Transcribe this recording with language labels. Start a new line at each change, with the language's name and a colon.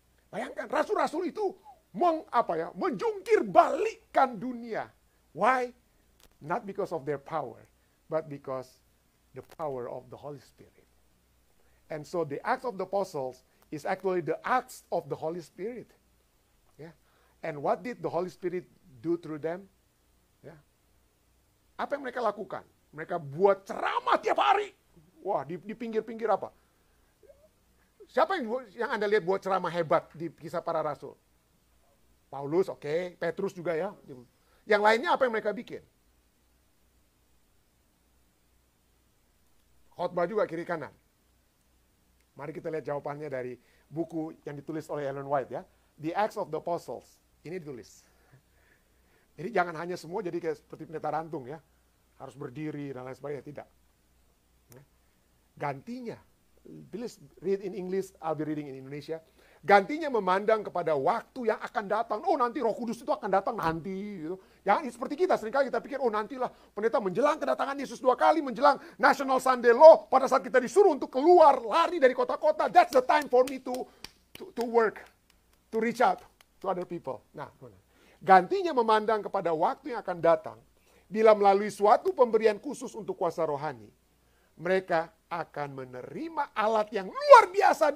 Indonesian: Bayangkan, rasul-rasul itu menjungkir balikkan dunia.
English: Why? Not because of their power, but because the power of the Holy Spirit. And so the Acts of the Apostles is actually the acts of the Holy Spirit. Yeah. And what did the Holy Spirit do through them? Yeah.
Indonesian: Apa yang mereka lakukan? Mereka buat ceramah tiap hari. Wah, di pinggir-pinggir apa? Siapa yang Anda lihat buat ceramah hebat di Kisah Para Rasul? Paulus, oke. Petrus juga ya. Yang lainnya apa yang mereka bikin? Khotbah juga kiri kanan. Mari kita lihat jawabannya dari buku yang ditulis oleh Ellen White ya.
English: The Acts of the Apostles.
Indonesian: Ini ditulis. Jadi jangan hanya semua jadi kayak seperti pendeta rantung ya. Harus berdiri dan lain sebagainya. Tidak. Gantinya.
English: Please read in English, I'll be reading in Indonesia.
Indonesian: Gantinya memandang kepada waktu yang akan datang. Oh, nanti Roh Kudus itu akan datang nanti. Gitu. Jangan seperti kita, seringkali kita pikir, oh nantilah pendeta menjelang kedatangan Yesus 2 kali, menjelang National Sunday Law, pada saat kita disuruh untuk keluar, lari dari kota-kota.
English: That's the time for me to work, to reach out to other people.
Indonesian: Nah, gantinya memandang kepada waktu yang akan datang, bila melalui suatu pemberian khusus untuk kuasa rohani, mereka akan menerima alat yang luar biasa.